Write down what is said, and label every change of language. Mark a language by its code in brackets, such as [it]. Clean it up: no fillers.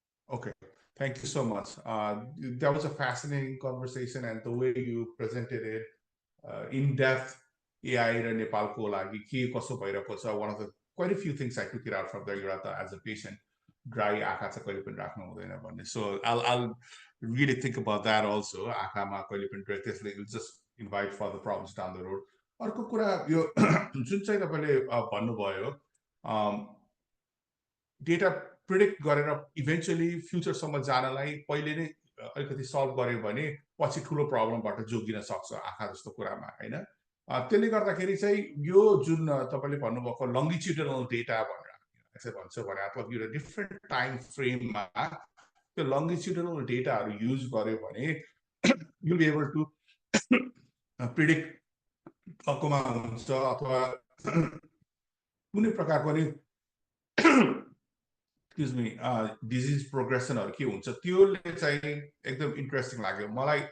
[en] Okay, thank you so much. That was a fascinating conversation, and the way you presented it, in depth, [ne] AI र नेपालको लागि के कसो भइरहेको छ, [en] one of the quite a few things I took it out from there. As a patient, [ne] dry आँखा चाहिँ कहिले पनि राख्नु हुँदैन भन्ने. [en] So I'll really think about that also. [ne] आँखामा कहिले पनि [en] dry, त्यसले will just invite further problems down the road. [ne] अर्को कुरा यो जुन चाहिँ तपाईले भन्नुभयो, डेटा प्रिडिक्ट गरेर इभेन्चुअली फ्युचरसम्म जानलाई पहिले नै अलिकति सल्भ गर्यो भने पछि ठुलो प्रब्लमबाट जोगिन सक्छ आँखा जस्तो कुरामा, हैन? त्यसले गर्दाखेरि चाहिँ यो जुन तपाईले भन्नुभएको लङ्गिट्युडनल डेटा भनेर यसै भन्छ भने अथवा यो डिफरेन्ट टाइम फ्रेममा त्यो लङ्गिट्युडनल डेटाहरू युज गर्यो भने [en] you'll be able to predict [ne] कमा हुन्छ अथवा कुनै प्रकारको नि [en] excuse me [ne] डिजिज प्रोग्रेसनहरु के हुन्छ त्योले चाहिँ एकदम इन्ट्रेस्टिङ लाग्यो मलाई।